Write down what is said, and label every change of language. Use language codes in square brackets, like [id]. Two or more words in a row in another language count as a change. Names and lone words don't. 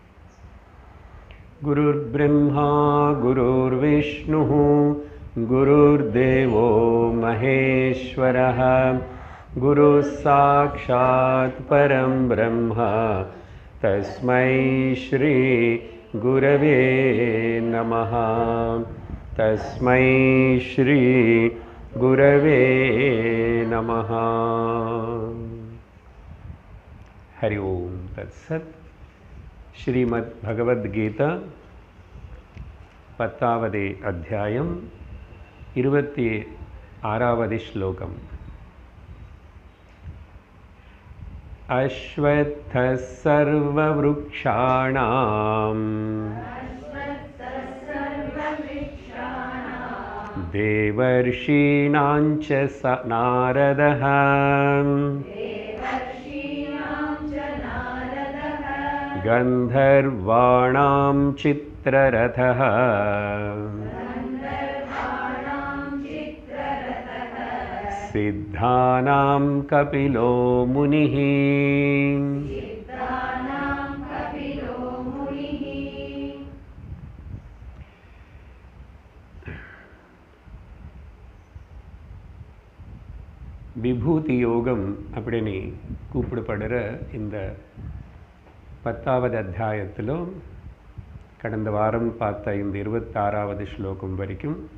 [sa] गुरुर्ब्रह्मा गुरुर्विष्णुः गुरुर्देवो महेश्वरः गुरुः साक्षात् परं ब्रह्म तस्मै श्री गुरवे नमः। तस्मै श्री गुरवे नमः। हरि ओम तत्सत्। [ta] श्रीमद् भगवद्गीता 10வது அத்தியாயம் 26வது ஸ்லோகம்। [sa] अश्वत्थ सर्ववृक्षाणां देवर्षीणाञ्च नारदः गन्धर्वाणां चित्ररथः सिद्धानां कपिलो मुनिः। [ta] விபூதி யோகம் அப்படின்னு கூப்பிடப்படுற இந்த 10வது அத்தியாயத்தில் கடந்த வாரம் பார்த்த இந்த 26வது ஸ்லோகம் வரைக்கும்